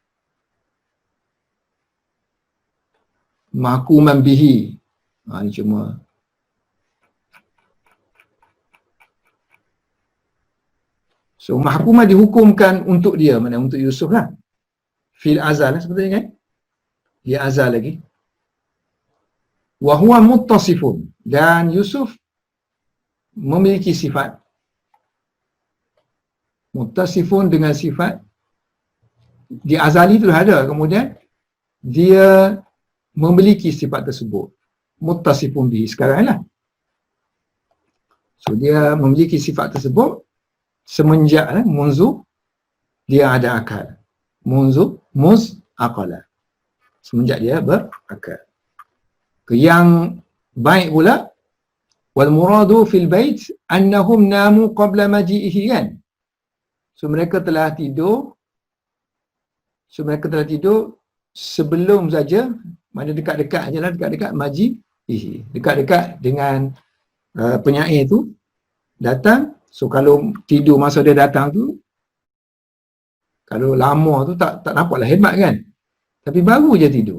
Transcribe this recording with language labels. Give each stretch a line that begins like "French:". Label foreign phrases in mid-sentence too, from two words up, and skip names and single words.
Arabic: محكوما به.
Malay: Ini cuma so mahkumah dihukumkan untuk dia, mana untuk Yusuf lah.
Arabic: في الأزل
Malay: sebetulnya kan? Dia azal lagi.
Arabic: وهو متصف,
Malay: dan Yusuf memiliki sifat. Muttasifun dengan sifat di azali itu ada, kemudian dia memiliki sifat tersebut.
Arabic: متصف به
Malay: sekarang lah. So dia memiliki sifat tersebut semenjak munzu dia ada akal.
Arabic: منذ مذ عقل.
Malay: Semenjak dia berakal. Yang baik pula,
Arabic: والمراد في البيت أنهم ناموا قبل مجيئه kan.
Malay: So mereka telah tidur sebelum saja, mana dekat-dekat je lah, dekat-dekat maji'ihi, dekat-dekat dengan penyair tu datang. So kalau tidur masa dia datang tu, kalau lama tu tak nampaklah hebat kan, tapi baru je tidur.